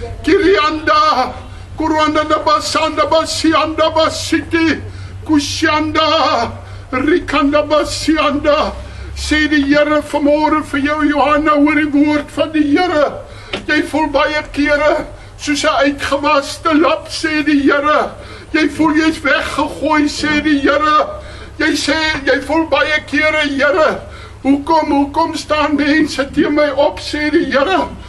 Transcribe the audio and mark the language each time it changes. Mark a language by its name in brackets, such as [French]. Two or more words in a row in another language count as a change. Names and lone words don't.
[Afrikaans] kirianda, kuruanda basanda basianda basiti, kushanda, rikanda basianda. Sê die Here vanmôre vir jou Johanna hoor die woord van die Here. Jy voel baie kere soos 'n uitgewaste lap, sê die Here. Jy voel jy's weggegooi, sê die Here. Jy sê, jy voel baie kere, Here, hoekom staan mense teen my op, sê die Here.